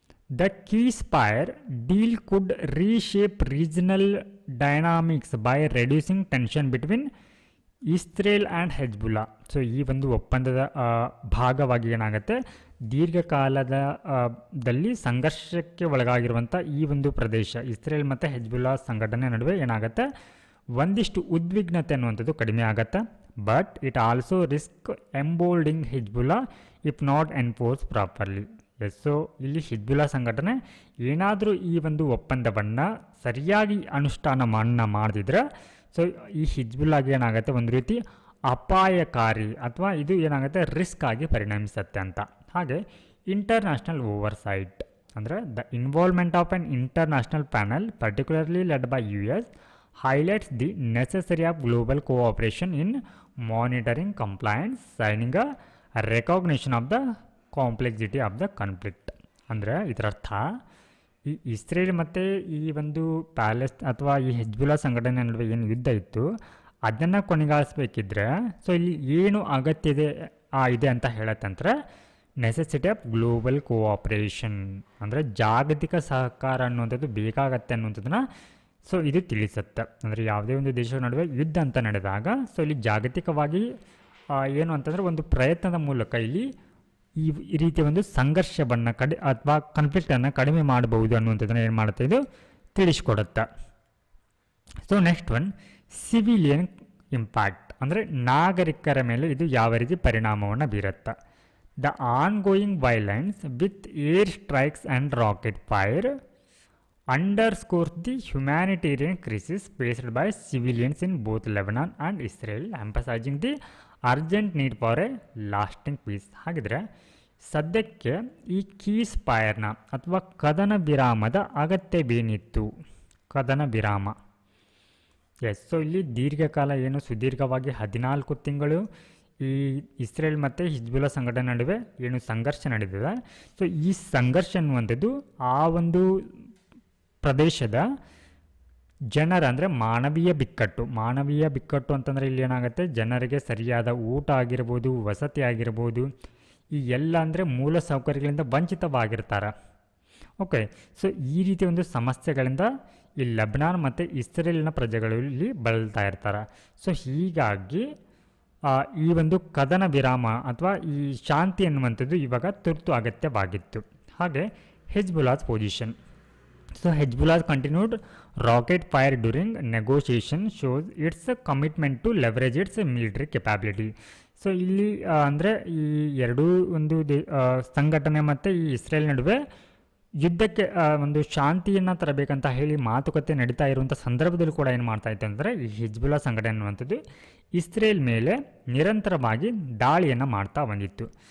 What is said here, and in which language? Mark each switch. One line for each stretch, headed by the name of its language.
English: The ceasefire deal could reshape regional dynamics by reducing tension between Israel and Hezbollah.
Kannada: So ಈ ಒಂದು ಒಪ್ಪಂದದ ಭಾಗವಾಗಿ ಏನಾಗುತ್ತೆ, ದೀರ್ಘಕಾಲದ ದಲ್ಲಿ ಸಂಘರ್ಷಕ್ಕೆ ಒಳಗಾಗಿರುವಂಥ ಈ ಒಂದು ಪ್ರದೇಶ ಇಸ್ರೇಲ್ ಮತ್ತು ಹೆಜ್ಬುಲ್ಲಾ ಸಂಘಟನೆ ನಡುವೆ ಏನಾಗುತ್ತೆ, ಒಂದಿಷ್ಟು ಉದ್ವಿಗ್ನತೆ ಅನ್ನುವಂಥದ್ದು ಕಡಿಮೆ ಆಗುತ್ತೆ.
English: But it also risk emboldening Hezbollah if not enforce properly.
Kannada: S, so ಇಲ್ಲಿ ಹಿಜ್ಬುಲ್ಲಾ ಸಂಘಟನೆ ಏನಾದರೂ ಈ ಒಂದು ಒಪ್ಪಂದವನ್ನು ಸರಿಯಾಗಿ ಅನುಷ್ಠಾನ ಮಾಡದಿದ್ರೆ ಸೊ ಈ ಹಿಜ್ಬುಲ್ಲಾಗೆ ಏನಾಗುತ್ತೆ, ಒಂದು ರೀತಿ ಅಪಾಯಕಾರಿ ಅಥವಾ ಇದು ಏನಾಗುತ್ತೆ ರಿಸ್ಕ್ ಆಗಿ ಪರಿಣಮಿಸುತ್ತೆ ಅಂತ.
English: ಹಾಗೆ international oversight
Kannada: ಅಂದರೆ
English: The involvement of an international panel particularly led by US highlights the necessity of global cooperation in monitoring compliance, signing a recognition of the complexity of the conflict.
Kannada: ಅಂದರೆ ಇದರರ್ಥ ಈ Israel ಮತ್ತು ಈ ಒಂದು ಅಥವಾ ಈ Hezbollah ಸಂಘಟನೆ ನಡುವೆ ಏನು ಯುದ್ಧ ಇತ್ತು ಅದನ್ನು ಕೊನೆಗಾಣಿಸ್ಬೇಕಿದ್ರೆ ಸೊ ಇಲ್ಲಿ ಏನು ಅಗತ್ಯ ಇದೆ ಅಂತ ಹೇಳತ್ತಂದ್ರೆ
English: necessity of global cooperation
Kannada: ಅಂದರೆ ಜಾಗತಿಕ ಸಹಕಾರ ಅನ್ನುವಂಥದ್ದು ಬೇಕಾಗತ್ತೆ ಅನ್ನುವಂಥದ್ದನ್ನ ಸೊ ಇದು ತಿಳಿಸುತ್ತೆ. ಅಂದರೆ ಯಾವುದೇ ಒಂದು ದೇಶದ ನಡುವೆ ಯುದ್ಧ ಅಂತ ನಡೆದಾಗ ಸೊ ಇಲ್ಲಿ ಜಾಗತಿಕವಾಗಿ ಏನು ಅಂತಂದರೆ ಒಂದು ಪ್ರಯತ್ನದ ಮೂಲಕ ಇಲ್ಲಿ ಈ ರೀತಿಯ ಒಂದು ಸಂಘರ್ಷವನ್ನು ಅಥವಾ ಕಾನ್ಫ್ಲಿಕ್ಟನ್ನು ಕಡಿಮೆ ಮಾಡಬಹುದು ಅನ್ನುವಂಥದ್ದನ್ನು ಏನು ಮಾಡುತ್ತೆ, ಇದು ತಿಳಿಸ್ಕೊಡುತ್ತೆ.
English: so next one civilian impact,
Kannada: ಅಂದರೆ ನಾಗರಿಕರ ಮೇಲೆ ಇದು ಯಾವ ರೀತಿ ಪರಿಣಾಮವನ್ನು ಬೀರುತ್ತೆ.
English: The ongoing violence with air strikes and rocket fire underscores the humanitarian crisis faced by civilians in both Lebanon and Israel, emphasizing the urgent need for a lasting peace.
Kannada: ಹಾಗಿದ್ರೆ ಸದ್ಯಕ್ಕೆ ಈ ಕೀಸ್ ಫೈರ್ನ ಅಥವಾ ಕದನ ವಿರಾಮದ ಅಗತ್ಯವೇನಿತ್ತು? ಕದನ ವಿರಾಮ, S. So ಇಲ್ಲಿ ದೀರ್ಘಕಾಲ ಏನು ಸುದೀರ್ಘವಾಗಿ 14 ತಿಂಗಳು ಈ ಇಸ್ರೇಲ್ ಮತ್ತು ಹಿಜ್ಬುಲ್ಲಾ ಸಂಘಟನೆ ನಡುವೆ ಏನು ಸಂಘರ್ಷ ನಡೆದಿದೆ. ಸೊ ಈ ಸಂಘರ್ಷ ಅನ್ನುವಂಥದ್ದು ಆ ಒಂದು ಪ್ರದೇಶದ ಜನರ, ಅಂದರೆ ಮಾನವೀಯ ಬಿಕ್ಕಟ್ಟು ಅಂತಂದರೆ ಇಲ್ಲಿ ಏನಾಗುತ್ತೆ, ಜನರಿಗೆ ಸರಿಯಾದ ಊಟ ಆಗಿರ್ಬೋದು, ವಸತಿ ಆಗಿರ್ಬೋದು, ಈ ಎಲ್ಲ ಅಂದರೆ ಮೂಲ ಸೌಕರ್ಯಗಳಿಂದ ವಂಚಿತವಾಗಿರ್ತಾರೆ. ಓಕೆ, ಸೊ ಈ ರೀತಿ ಒಂದು ಸಮಸ್ಯೆಗಳಿಂದ ಈ ಲೆಬನಾನ್ ಮತ್ತು ಇಸ್ರೇಲಿನ ಪ್ರಜೆಗಳು ಇಲ್ಲಿ ಬಳಲ್ತಾ ಇರ್ತಾರೆ. ಸೊ ಹೀಗಾಗಿ ಈ ಒಂದು ಕದನ ವಿರಾಮ ಅಥವಾ ಈ ಶಾಂತಿ ಅನ್ನುವಂಥದ್ದು ಇವಾಗ ತುರ್ತು ಅಗತ್ಯವಾಗಿತ್ತು. ಹಾಗೆ ಹೆಜ್ಬುಲ್ಲಾಸ್ position.
English: So Hezbollah's continued rocket fire during negotiation shows its commitment to leverage its military capability.
Kannada: So ಇಲ್ಲಿ ಅಂದರೆ ಈ ಎರಡೂ ಒಂದು ಸಂಘಟನೆ ಮತ್ತು ಈ ಇಸ್ರೇಲ್ ನಡುವೆ ಯುದ್ಧಕ್ಕೆ ಒಂದು ಶಾಂತಿಯನ್ನು ತರಬೇಕಂತ ಹೇಳಿ ಮಾತುಕತೆ ನಡೀತಾ ಇರುವಂಥ ಸಂದರ್ಭದಲ್ಲಿ ಕೂಡ ಏನು ಮಾಡ್ತಾ ಇತ್ತು ಅಂದರೆ ಈ ಹಿಜ್ಬುಲ್ಲಾ ಸಂಘಟನೆ ಅನ್ನುವಂಥದ್ದು ಇಸ್ರೇಲ್ ಮೇಲೆ ನಿರಂತರವಾಗಿ ದಾಳಿಯನ್ನು ಮಾಡ್ತಾ ಬಂದಿತ್ತು.